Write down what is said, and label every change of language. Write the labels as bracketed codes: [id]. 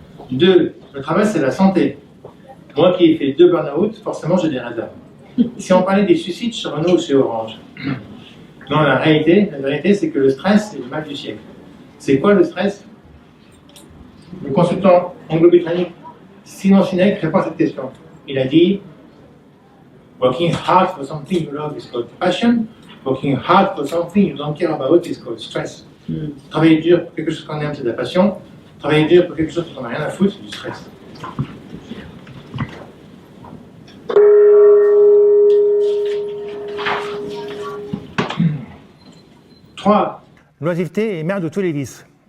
[fr] 2. Le travail, c'est la santé. Moi qui ai fait 2 burn-out, forcément j'ai des réserves. Si on parlait des suicides chez Renault ou chez Orange. Non, la vérité, c'est que le stress, c'est le mal du siècle. C'est quoi le stress? Le consultant anglo-britannique Simon Sinek répond à cette question. Il a dit [en] working hard for something you love is called passion. Working hard for something you don't care about is called stress. [fr] Travailler dur pour quelque chose qu'on aime, c'est de la passion. Travailler dur pour quelque chose qu'on n'a rien à foutre, c'est du stress. Trois. L'oisiveté est mère de tous les vices.